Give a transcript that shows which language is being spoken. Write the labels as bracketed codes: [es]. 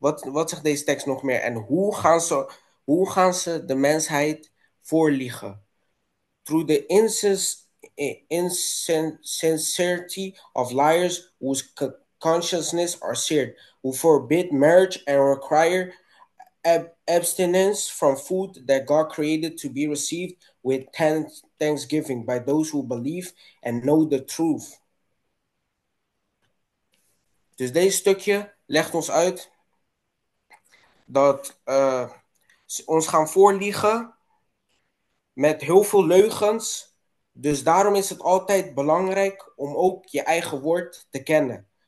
[nl] Wat zegt deze tekst nog meer? En hoe gaan ze de mensheid voorliegen? [en] Through the insincerity of liars whose consciousness are seared, who forbid marriage and require abstinence from food that God created to be received with thanksgiving by those who believe and know the truth. [nl] Dus deze stukje legt ons uit dat ze ons gaan voorliegen met heel veel leugens. Dus daarom is het altijd belangrijk om ook je eigen woord te kennen.